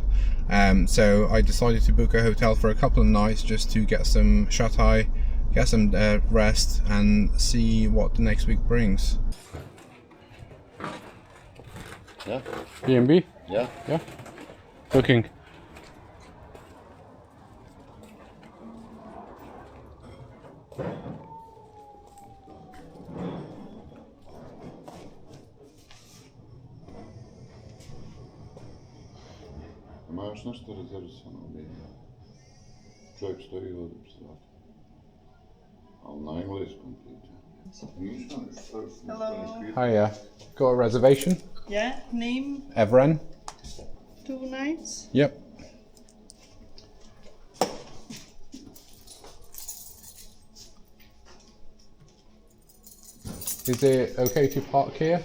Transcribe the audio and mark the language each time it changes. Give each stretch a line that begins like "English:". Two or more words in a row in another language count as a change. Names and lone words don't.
English: So I decided to book a hotel for a couple of nights just to get some shut-eye, get some rest, and see what the next week brings. Yeah. B&B? Yeah. Yeah. Booking.
Bosnian: Ima još nešto rezervisano u Belgiji. Čovjek stoji ovdje pri svratu. Ali na engleskom priča.
English: Hello. Hiya. Got a reservation? Yeah, name, Evren? 2 nights. Yep. Is it okay to park here?